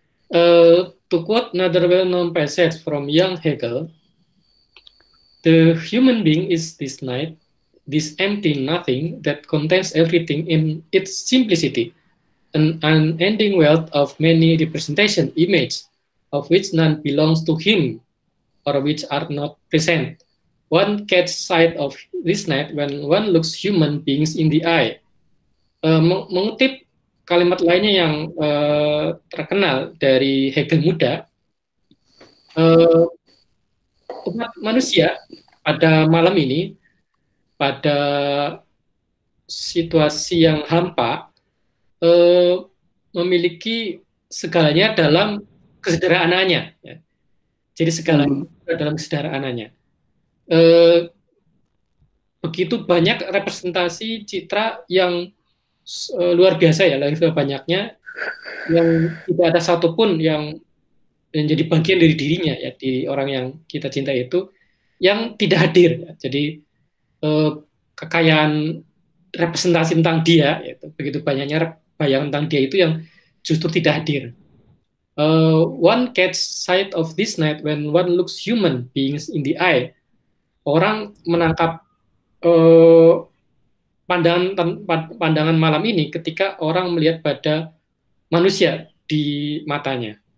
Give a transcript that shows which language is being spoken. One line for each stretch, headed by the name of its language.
English: To quote another well-known passage from young Hegel, the human being is this night, this empty nothing that contains everything in its simplicity, an unending wealth of many representation images, of which none belongs to him, or which are not present. One catches sight of this night when one looks human beings in the eye.
Indonesian: Mengutip kalimat lainnya yang terkenal dari Hegel muda, umat manusia pada malam ini, pada situasi yang hampa, memiliki segalanya dalam kesederhanaannya. Ya. Jadi segalanya dalam kesederhanaannya. Begitu banyak representasi citra yang luar biasa ya, lebih banyaknya, yang tidak ada satupun yang menjadi bagian dari dirinya ya, di orang yang kita cintai itu yang tidak hadir ya. Jadi kekayaan representasi tentang dia yaitu begitu banyaknya bayangan tentang dia itu yang justru tidak hadir.
English: One catch sight of this night when one looks human beings in the eye.
Indonesian: Orang menangkap pandangan malam ini ketika orang melihat pada manusia di matanya.